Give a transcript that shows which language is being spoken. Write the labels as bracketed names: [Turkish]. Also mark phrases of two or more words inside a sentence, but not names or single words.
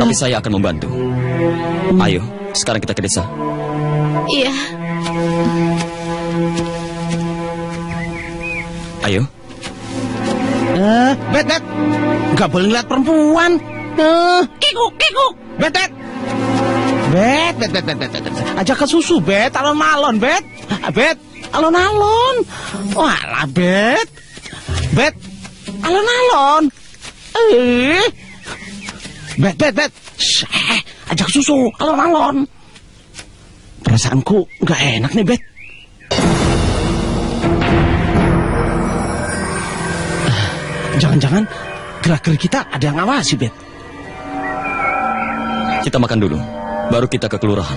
[Indonesian] Tapi saya akan membantu. Ayo, sekarang kita ke desa. Iya. Ayo. Bet, nggak boleh lihat perempuan. Kikuk. Bet. Ajak ke susu, Bet. Alon-alon, Bet. Bet, alon-alon. Walah, Bet. Bet, alon-alon. Bet. Ajak susu, alon-alon. Perasaanku nggak enak nih, Bet. Jangan-jangan gerak-gerik kita ada yang ngawasi, Bet. Kita makan dulu, baru kita ke kelurahan.